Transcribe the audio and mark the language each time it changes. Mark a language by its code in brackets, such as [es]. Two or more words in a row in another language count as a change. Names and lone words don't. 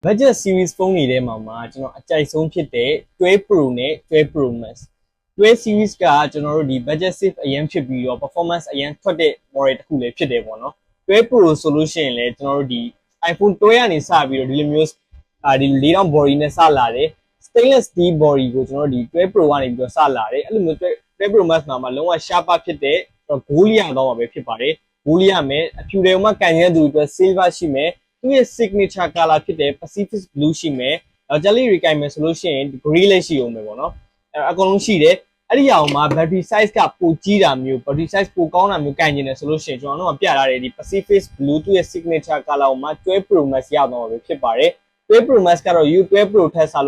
[en] budget series [my] ဖုန်းတွေထဲမှာကျွန်တော်အကြိုက်ဆုံးဖြစ်တဲ့12 Pro နဲ့12 Pro Max 12 series ကကျွန်တော်တို့ဒီ [en] budget save [my] အရင်ဖြစ်ပြီးတော့ performance အရင်ထွက်တဲ့ model တစ်ခုလည်းဖြစ်တယ်ပေါ့နော်12 Pro ဆိုလို့ရှိရင်လည်းကျွန်တော်တို့ဒီ iPhone 12ကနေစပြီးတော့ဒီလိုမျိုးဒီ4000 body နဲ့စလာတယ် [en] stainless steel body [my] ကိုကျွန်တော်တို့ဒီ12 Pro ကနေပြီးတော့စလာတယ်အဲ့လိုမျိုး12 Pro Max မှာလုံးဝ sharp ဖြစ်တဲ့ဂိုးလျတော့မှာပဲဖြစ်ပါတယ်ဂိုးလျမယ်အဖြူတယ်မှာကန်ရတဲ့သူတွေအတွက် silver ရှိမယ်သူ့ရဲ့ [en] signature color [my] ဖြစ်တဲ့ Pacific Blue ရှိမယ်။နောက် jelly ရိကိုင်မယ်ဆိုလို့ရှိရင် grey လည်းရှိအောင်ပဲပေါ့နော်။အကုန်လုံးရှိတယ်။အဲ့ဒီအောင်မှာ [en] battery size [my] ကပိုကြီးတာမျိုး [en] battery size [my] ပိုကောင်းတာမျိုးကင်ကျင်တယ်ဆိုလို့ရှိရင်ကျွန်တော်တို့ကပြထားတယ်ဒီ Pacific Blue သူ့ရဲ့ [en] signature color [my] ကိုမှ12 Pro Max ရတော့မှာပဲဖြစ်ပါတယ်။12 Pro Max ကတော့ U12 Pro ထက်စား